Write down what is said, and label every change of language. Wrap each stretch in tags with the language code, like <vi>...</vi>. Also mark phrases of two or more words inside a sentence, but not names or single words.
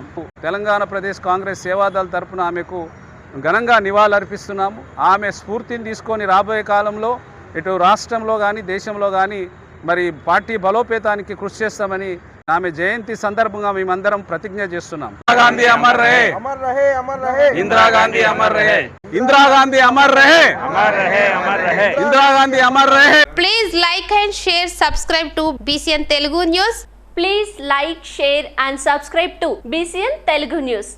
<te>తెలంగాణ ప్రదేశ్ కాంగ్రెస్ సేవాదళ్ తరపున ఆమెకు ఘనంగా నివాళులర్పిస్తున్నాము. ఆమె స్ఫూర్తిని తీసుకొని రాబోయే కాలంలో ఇటు రాష్ట్రంలో కానీ దేశంలో కానీ మరి పార్టీ బలోపేతానికి కృషి చేస్తామని ఆమె జయంతి సందర్భంగా మేమందరం ప్రతిజ్ఞ చేస్తున్నాం.</te> <hi>గాంధీ अमर रहे, अमर रहे, अमर रहे. ఇందిరా గాంధీ अमर रहे, ఇందిరా గాంధీ अमर रहे, अमर रहे, अमर रहे. ఇందిరా గాంధీ అమర్ రహే.</hi> <en>Please like and share, subscribe to BCN Telugu News. Please like, share and subscribe to BCN Telugu News.</en>